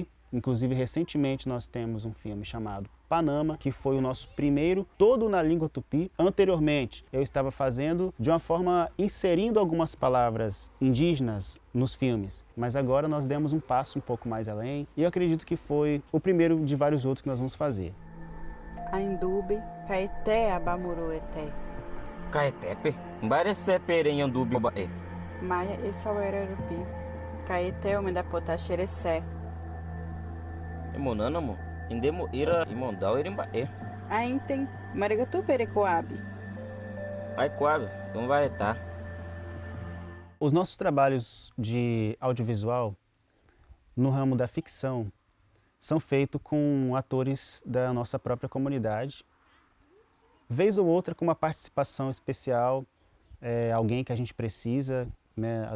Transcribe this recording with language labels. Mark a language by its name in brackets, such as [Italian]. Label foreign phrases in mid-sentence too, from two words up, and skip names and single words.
[Portuguese] Inclusive, recentemente nós temos um filme chamado Panama, que foi o nosso primeiro todo na língua tupi. Anteriormente, eu estava fazendo de uma forma inserindo algumas palavras indígenas nos filmes, mas agora nós demos um passo um pouco mais além e eu acredito que foi o primeiro de vários outros que nós vamos fazer. [Tupí] Aindubi, Caeté, Abamuru, Eté. Caetepe, Mbarece Perem Andubi, Obaé. Maia, Essauerupi, Caeté, Omedapotá, Xerecé. Emonânamo, Indemo Ira, Imondal, Irimbaé. Aintem, Marigatu, Perecoabe. Ai, Coabe, [Portuguese] não vai estar. Os nossos trabalhos de audiovisual no ramo da ficção são feitos com atores da nossa própria comunidade, vez ou outra com uma participação especial, alguém que a gente precisa, né?